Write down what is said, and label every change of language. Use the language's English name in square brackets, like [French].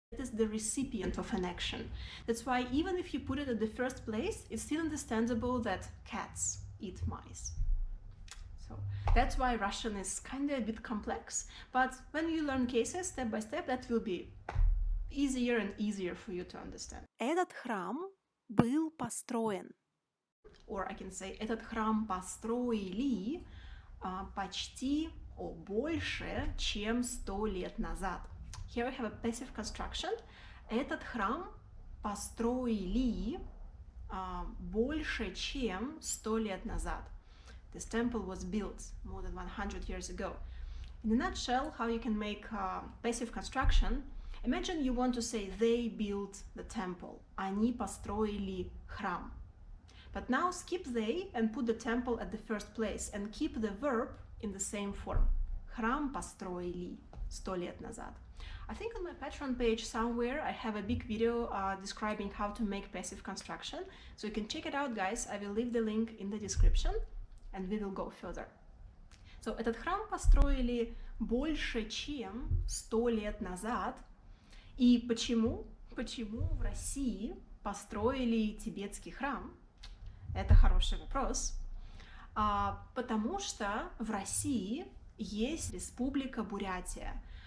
[English] it is the recipient of an action. That's why even if you put it at the first place, it's still understandable that cats eat mice. So that's why Russian is kind of a bit complex, but when you learn cases step by step, that will be easier and easier for you to understand. [Russian] этот храм был построен. [English] Or I can say, [Russian] этот храм построили почти больше, чем 100 лет назад. [English] Here we have a passive construction. [Russian] Этот храм построили больше, чем 100 лет назад. [English] This temple was built more than 100 years ago. In a nutshell, how you can make passive construction, imagine you want to say they built the temple. [Russian] Они построили храм. [English] But now skip they and put the temple at the first place and keep the verb in the same form. [Russian] Храм построили 100 лет назад. [English] I think on my Patreon page somewhere I have a big video describing how to make passive construction. So you can check it out, guys. I will leave the link in the description and we will go further. [Russian] So этот храм построили больше, чем 100 лет назад. И почему в России построили тибетский храм? Это хороший вопрос. Потому что в России есть Республика Бурятия.